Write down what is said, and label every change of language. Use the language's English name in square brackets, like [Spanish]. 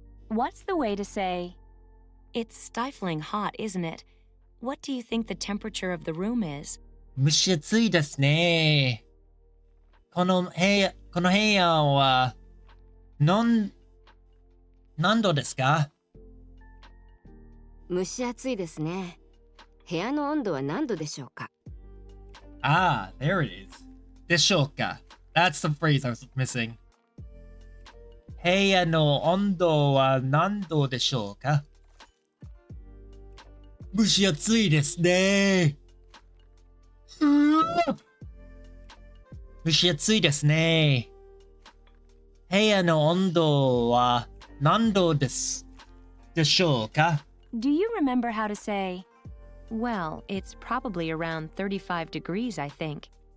[English] What's the way to say, it's stifling hot, isn't it? What do you think the temperature of the room is? [Japanese] 蒸し暑いですね。この部屋は何度ですか？蒸し暑いですね。部屋の温度は何度でしょうか？ [English] Ah, there it is. でしょうか? That's the phrase I was missing. [Japanese] 部屋の温度は何度でしょうか？蒸し暑いですね。蒸し暑いですね。部屋の温度は何度でしょうか？ [English] Do you remember how to say, well, it's probably around 35 degrees, I think.